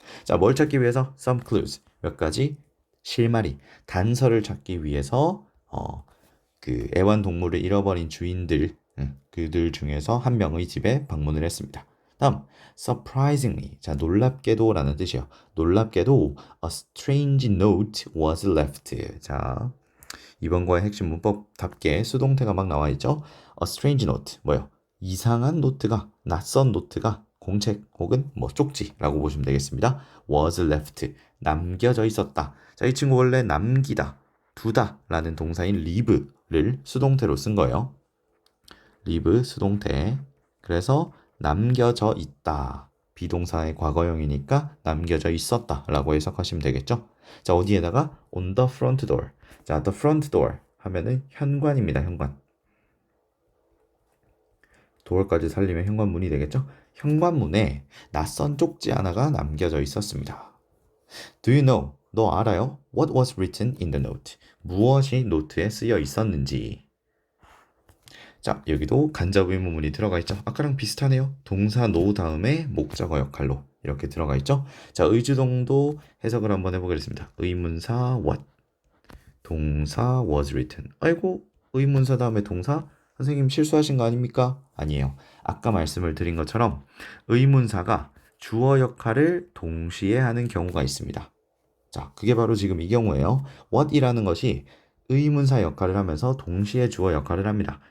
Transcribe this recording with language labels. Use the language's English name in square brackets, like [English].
[Korean] 자, 뭘 찾기 위해서? [English] some clues. [Korean] 몇 가지 실마리, 단서를 찾기 위해서 그 애완동물을 잃어버린 주인들, 그들 중에서 한 명의 집에 방문을 했습니다. 다음, surprisingly. 자, 놀랍게도 라는 뜻이에요. 놀랍게도 [English] a strange note was left. [Korean] 자, 이번 거의 핵심 문법답게 수동태가 막 나와 있죠. [English] a strange note. [Korean] 뭐요? 이상한 노트가, 낯선 노트가 공책 혹은 뭐 쪽지라고 보시면 되겠습니다. [English] was left. [Korean] 남겨져 있었다. 자, 이 친구 원래 남기다, 두다 라는 동사인 leave를 수동태로 쓴 거예요. leave 수동태. 그래서 남겨져 있다. 비동사의 과거형이니까 남겨져 있었다 라고 해석하시면 되겠죠. 자, 어디에다가 [English] on the front door. [Korean] 자, the front door 하면은 현관입니다. 현관. door까지 살리면 현관문이 되겠죠. 현관문에 낯선 쪽지 하나가 남겨져 있었습니다. [English] Do you know? [Korean] 너 알아요? [English] What was written in the note? [Korean] 무엇이 노트에 쓰여 있었는지. 자, 여기도 간접 의문문이 들어가 있죠. 아까랑 비슷하네요. 동사 know 다음에 목적어 역할로 이렇게 들어가 있죠. 자, 의주동도 해석을 한번 해보겠습니다. 의문사 what, 동사 [English] was written. [Korean] 아이고, 의문사 다음에 동사? 선생님 실수하신 거 아닙니까? 아니에요. 아까 말씀을 드린 것처럼 의문사가 주어 역할을 동시에 하는 경우가 있습니다. 자, 그게 바로 지금 이 경우예요. what이라는 것이 의문사 역할을 하면서 동시에 주어 역할을 합니다.